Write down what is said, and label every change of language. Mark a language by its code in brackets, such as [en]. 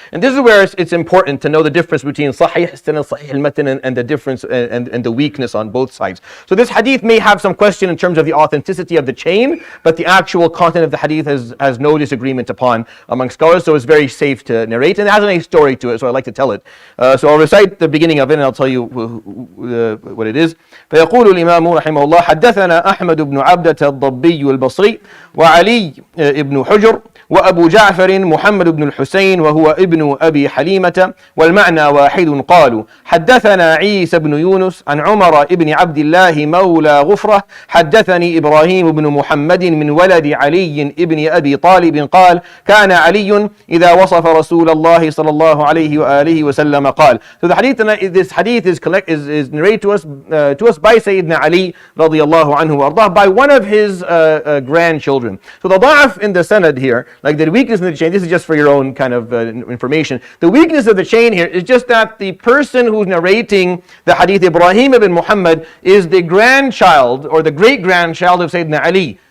[en] And this is where it's important to know the difference between sahih sanad, sahih al-matan, and the difference and the weakness on both sides. So this hadith may have some question in terms of the authenticity of the chain, but the actual content of the hadith has no disagreement upon among scholars, so it's very safe to narrate. And it has a nice story to it, so I like to tell it. So I'll recite the beginning of it, and I'll tell you what it is. [ar] فيقول الإمام رحمه الله: حدثنا أحمد بن عبدة الضبي البصري وعلي بن حجر وأبو جعفر محمد بن الحسين وهو ابن أبي حليمة والمعنى واحد. قالوا: حدثنا عيسى بن يونس عن عمر بن عبد الله مولى غفرة حدثني إبراهيم بن محمد من ولد علي بن أبي طالب قال: كان علي إذا وصف رسول الله صلى الله عليه وآله وسلم قال. [en] So the hadith, this hadith is narrated to us by Sayyidina Ali radiyallahu anhu wardah, by one of his grandchildren. So the da'af in the sanad here, like the weakness in the chain, this is just for your own kind of information. The weakness of the chain here is just that the person who's narrating the hadith, Ibrahim ibn Muhammad, is the grandchild or the great-grandchild of Sayyidina Ali.